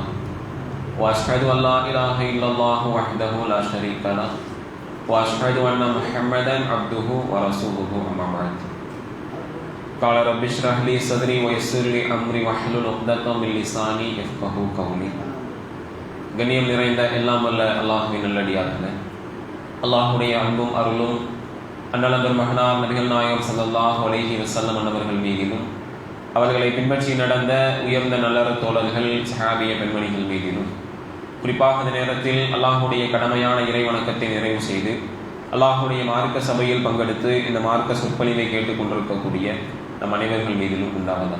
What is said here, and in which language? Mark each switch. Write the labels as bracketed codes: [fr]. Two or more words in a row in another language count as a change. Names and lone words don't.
[ar] وأشهد أن لا إله إلا الله وحده لا شريك له وأشهد أن محمدا عبده ورسوله أما بعد. قال رب اشرح لي صدري ويسر لي أمري واحلل عقدة من لساني يفقهوا قولي. [ta] கண்ணியம் நிறைந்த எல்லாம் வல்ல அல்லாஹ்வின் நல்லடியார்களே, அல்லாஹ்வுடைய அன்பும் அருளும் அன்னலங்கர் மகனார் நபிகள் நாயகம் [ar] صلى الله عليه وسلم [ta] அவர்கள் மீதிலும், அவர்களை பின்பற்றி நடந்த உயர்ந்த நல்லற தோழர்கள் சஹாபிய பெண்மணிகள் மீதிலும், குறிப்பாக இந்த நேரத்தில் அல்லாஹ்வுடைய கடமையான இறை வணக்கத்தை நிறைவு செய்து அல்லாஹ்வுடைய மார்க்க சபையில் பங்கெடுத்து இந்த மார்க்க சொற்பொழிவை கேட்டுக்கொண்டிருக்கக்கூடிய நம் அனைவர்கள் மீதிலும் உண்டாவதாக.